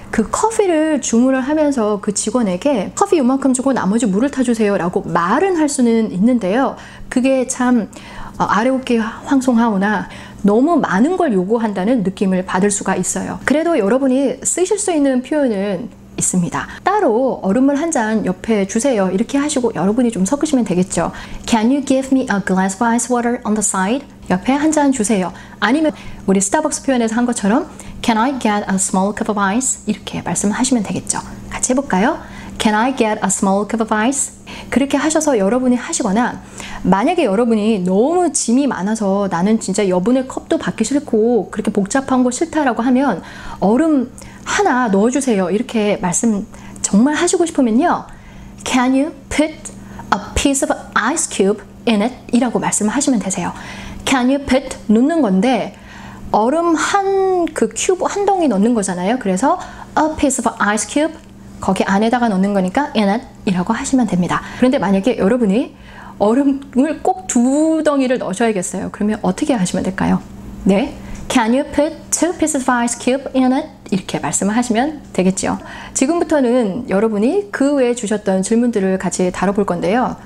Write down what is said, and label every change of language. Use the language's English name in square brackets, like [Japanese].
[Korean] 그 커피를 주문을 하면서 그 직원에게 커피 요만큼 주고 나머지 물을 타주세요 라고 말은 할 수는 있는데요. 그게 참 아래오케 황송하오나 너무 많은 걸 요구한다는 느낌을 받을 수가 있어요. 그래도 여러분이 쓰실 수 있는 표현은 있습니다. 따로 얼음을 한 잔 옆에 주세요 이렇게 하시고 여러분이 좀 섞으시면 되겠죠. [English] Can you give me a glass of ice water on the side? [Korean] 옆에 한 잔 주세요. 아니면 우리 스타벅스 표현에서 한 것처럼 [English] Can I get a small cup of ice? [Korean] 이렇게 말씀하시면 되겠죠. 같이 해볼까요? [English] Can I get a small cup of ice? [Korean] 그렇게 하셔서 여러분이 하시거나, 만약에 여러분이 너무 짐이 많아서 나는 진짜 여분의 컵도 받기 싫고 그렇게 복잡한 거 싫다라고 하면 얼음 하나 넣어주세요 이렇게 말씀 정말 하시고 싶으면요, [English] Can you put a piece of ice cube in it? [Korean] 이라고 말씀을 하시면 되세요. [English] Can you put [Korean] 넣는 건데 얼음 그 큐브 한 덩이 넣는 거잖아요. 그래서 [English] a piece of ice cube, [Korean] 거기 안에다가 넣는 거니까 [English] in it [Korean] 이라고 하시면 됩니다. 그런데 만약에 여러분이 얼음을 꼭 2덩이를 넣으셔야겠어요. 그러면 어떻게 하시면 될까요? [English] 네, Can you put 2 pieces of ice cube in it? [Korean] 이렇게 말씀을 하시면 되겠죠. 지금부터는 여러분이 그 외에 주셨던 질문들을 같이 다뤄볼 건데요.